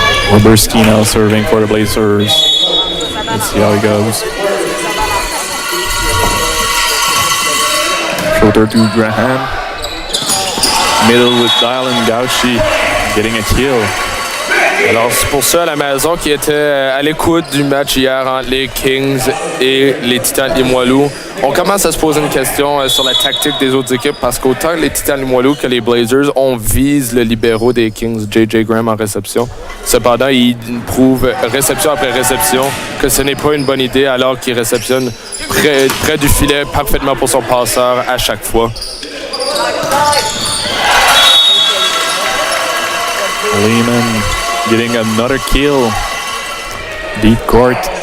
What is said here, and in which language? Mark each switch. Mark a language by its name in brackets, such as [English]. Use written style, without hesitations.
[English] Roberski now serving for the Blazers. Let's see how he goes. Shoulder to Graham. Middle with Dylan Gauchi getting a kill. [French] Alors, c'est pour ça à la maison qui était à l'écoute du match hier entre les Kings et les Titans Limoilou. On commence à se poser une question sur la tactique des autres équipes parce qu'autant les Titans Limoilou que les Blazers, on vise le libéraux des Kings, J.J. Graham, en réception. Cependant, il prouve réception après réception que ce n'est pas une bonne idée alors qu'il réceptionne près du filet parfaitement pour son passeur à chaque fois. [English] Lehmann getting another kill. Deep court.